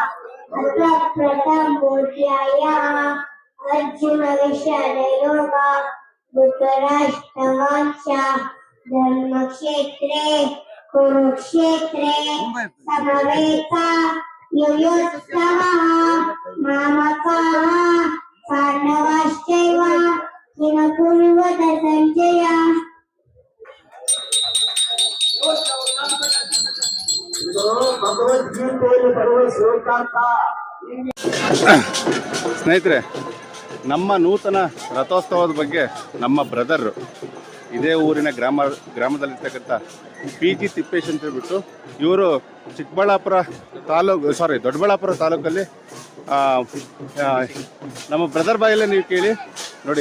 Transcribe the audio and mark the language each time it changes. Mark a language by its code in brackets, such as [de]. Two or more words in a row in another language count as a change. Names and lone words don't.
[sa] प्रथमोऽध्याय अर्जुन विषादयोग धृतराष्ट्रवाच धर्मक्षेत्रे कुरुक्षेत्रे समवेता युयुत्सवः मामकाः पाण्डवाश्चैव किम कुर्वत संजय [kn] ಸ್ನೇಹಿತರೆ, ನಮ್ಮ ನೂತನ ರಥೋತ್ಸವದ ಬಗ್ಗೆ ನಮ್ಮ ಬ್ರದರ್ ಇದೇ ಊರಿನ ಗ್ರಾಮದಲ್ಲಿರ್ತಕ್ಕಂಥ PG ತಿಪ್ಪೇಶ್ ಅಂತ ಹೇಳ್ಬಿಟ್ಟು ಇವರು ದೊಡ್ಡಬಳ್ಳಾಪುರ ತಾಲೂಕಲ್ಲಿ ನಮ್ಮ ಬ್ರದರ್ ಬಾಯಲ್ಲೇ ನೀವು ಕೇಳಿ ನೋಡಿ.